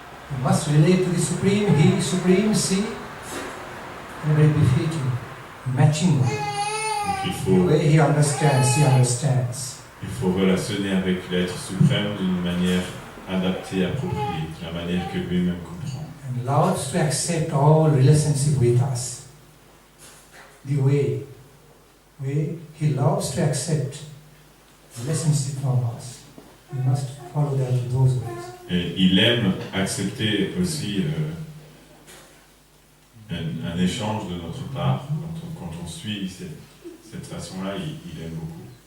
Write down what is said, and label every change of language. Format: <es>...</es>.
<en>We must relate to the Supreme He, Supreme See, in a very befitting, matching way.</en> <fr>Donc</fr> <en>The way He understands.</en> <fr>Il faut relationner avec l'être suprême d'une manière adaptée, appropriée, de la manière que lui-même comprend.</fr> <en>And loves to accept all relationship with us. The way He loves to accept relationship from us. We must follow those ways.</en> <fr>Et il aime accepter aussi un échange de notre part. Quand on suit cette façon-là, il aime beaucoup.</fr>